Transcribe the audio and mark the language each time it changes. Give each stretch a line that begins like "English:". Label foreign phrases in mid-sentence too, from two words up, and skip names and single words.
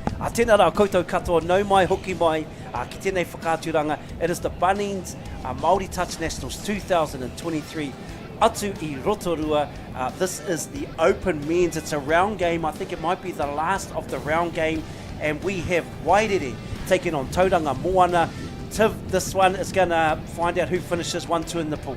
Māori: Tēnā rā koutou katoa, nau mai, hoki mai, ki tēnei whakāturanga.
English: It is the Bunnings Māori Touch Nationals 2023.
Māori: Atu I Rotorua.
English: This is the Open Men's. It's a round game. I think it might be the last of the round game. And we have Wairere taking on Tauranga Moana. Tiv, this one is going to find out who finishes 1-2 in the pool.